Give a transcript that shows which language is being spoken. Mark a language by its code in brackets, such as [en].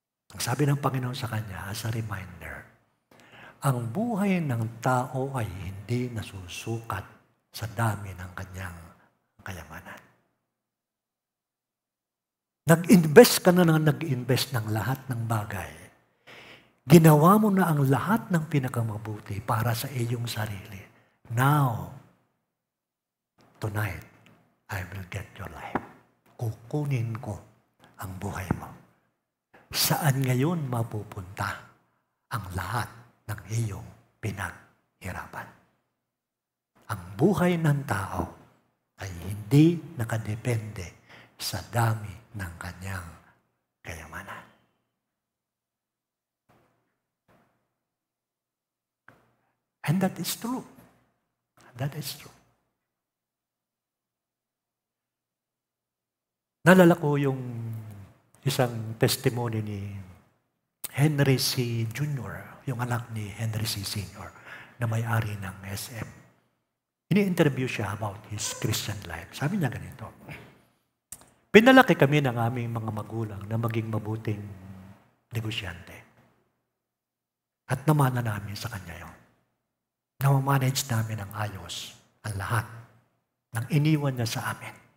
[tl] Ang sabi ng Panginoon sa kanya, [en] as a reminder, [tl] ang buhay ng tao ay hindi nasusukat sa dami ng kanyang kayamanan. Nag-invest ka na nag-invest ng lahat ng bagay. Ginawa mo na ang lahat ng pinakamabuti para sa iyong sarili. [en] Now, tonight, I will get your life. [tl] Kukunin ko ang buhay mo. Saan ngayon mapupunta ang lahat ng iyong pinaghirapan? Ang buhay ng tao ay hindi nakadepende sa dami ng kanyang kayamanan. [en] And that is true. That is true. [tl] Nalala ko yung isang testimony ni Henry C. Jr., yung anak ni Henry C. Sr., na may-ari ng SM. Ini-interview siya [en] about his Christian life. [tl] Sabi niya ganito, pinalaki kami ng aming mga magulang na maging mabuting negosyante. At namana namin sa kanya yun. Na-manage namin ng ayos ang lahat ng iniwan niya sa amin.